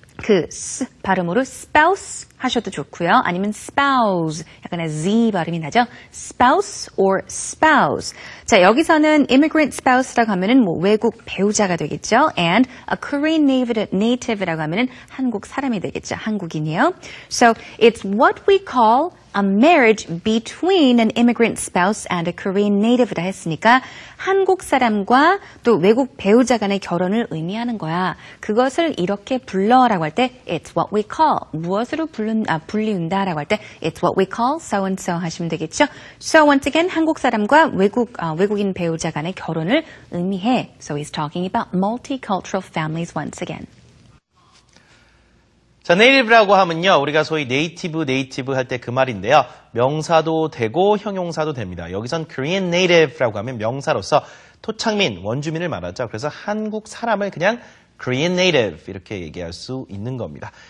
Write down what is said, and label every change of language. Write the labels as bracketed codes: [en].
[ko] 그 S 발음으로 spouse 하셔도 좋고요. 아니면 spouse, 약간의 Z 발음이 나죠. [en] spouse or spouse. [ko] 자, 여기서는 immigrant spouse라고 하면은 뭐 외국 배우자가 되겠죠. [en] and a Korean native [ko] 라고 하면은 한국 사람이 되겠죠. 한국인이요. [en] So it's what we call a marriage between an immigrant spouse and a Korean native라 [ko] 했으니까 한국 사람과 또 외국 배우자 간의 결혼을 의미하는 거야. 그것을 이렇게 불러라고 할 때 [en] it's what we call. [ko] 무엇으로 불리운다라고 할 때 [en] it's what we call so and so [ko] 하시면 되겠죠. [en] So once again [ko] 한국 사람과 외국인 배우자 간의 결혼을 의미해. [en] So he's talking about multicultural families once again. [ko] 자, 네이티브라고 하면요. 우리가 소위 네이티브 할 때 그 말인데요. 명사도 되고 형용사도 됩니다. 여기선 Korean native라고 하면 명사로서 토착민, 원주민을 말하죠. 그래서 한국 사람을 그냥 Korean native 이렇게 얘기할 수 있는 겁니다.